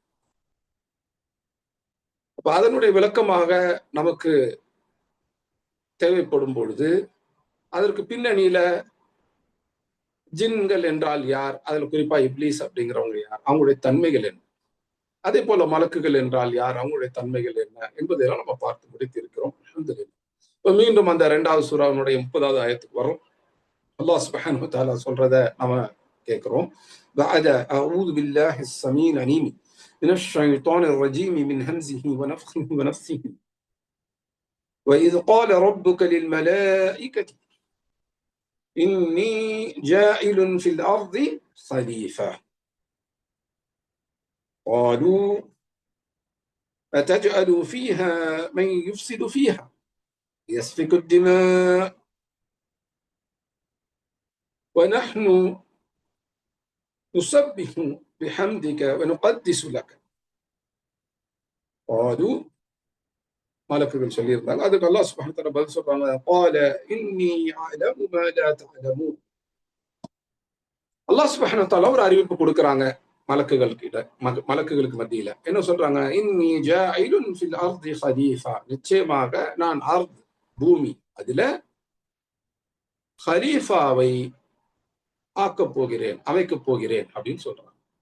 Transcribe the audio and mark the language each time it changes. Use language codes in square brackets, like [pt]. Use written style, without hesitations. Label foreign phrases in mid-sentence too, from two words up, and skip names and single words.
[ta] அப்ப அதனுடைய விளக்கமாக நமக்கு தேவைப்படும் பொழுது அதற்கு பின்னணியில ஜின்கள் என்றால் யார், அதுல குறிப்பா இப்லீஸ் அப்படிங்கிறவங்க யார், அவங்களுடைய தன்மைகள் என்ன, அதே போல மலக்குகள் என்றால் யார், அவங்களுடைய தன்மைகள் என்ன என்பதெல்லாம் நம்ம பார்த்து முடித்திருக்கிறோம். இப்ப மீண்டும் அந்த 2வது சூராவினுடைய 30வது ஆயத்துக்கு வரும். [ar] الله سبحانه وتعالى [ta] சொல்றத நாம கேட்கிறோம். [ar] بعد أعوذ بالله السميع العليم من الشيطان الرجيم من همزه ونفسه ونفسه وإذ قال ربك للملائكة إني جاعل في الأرض خليفة قالوا أتجعل فيها من يفسد فيها يسفك الدماء ونحن نسبح بحمدك ونقدس لك قالوا [ta] மலக்குகள் சொல்லியிருந்தாங்க. அதுக்கு [ar] الله سبحانه وتعالى [ta] பதில் சொல்றாங்க, [ar] قال إني أعلم ما لا تعلمون. الله سبحانه وتعالى [ta] ஒரு அறிவிப்பு கொடுக்கறாங்க மலக்குகளுக்கு மத்தியில. என்ன சொல்றாங்க? [ar] إني جاعل في الأرض خليفة, [ta] நிச்சயமாக நான் அர்த் பூமி அதுல ஹலீஃபாவை ஆக்கப் போகிறேன், அமைக்கப் போகிறேன் அப்படின்னு சொல்றாங்க.